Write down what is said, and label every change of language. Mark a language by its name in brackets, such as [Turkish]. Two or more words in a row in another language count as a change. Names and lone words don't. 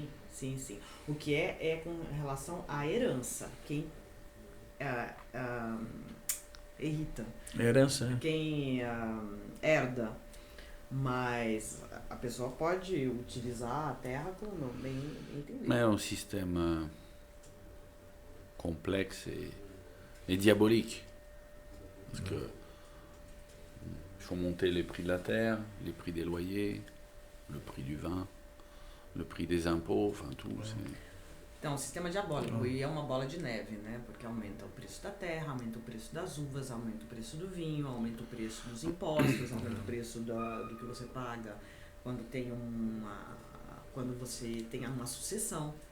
[Portuguese] O que é com relação à herança. Quem herita. Herança, Quem herda. Mas a pessoa pode utilizar a terra como bem entender. [French] Mais un système complexe et diabolique. Parce que il faut monter les prix de la terre, les prix des loyers, le prix du vin, le prix des impôts, enfin tout. [Portuguese] Então, o sistema diabólico, e é uma bola de neve, né? Porque aumenta o preço da terra, aumenta o preço das uvas, aumenta o preço do vinho, aumenta o preço dos impostos, aumenta o preço do que você paga quando você tem uma sucessão.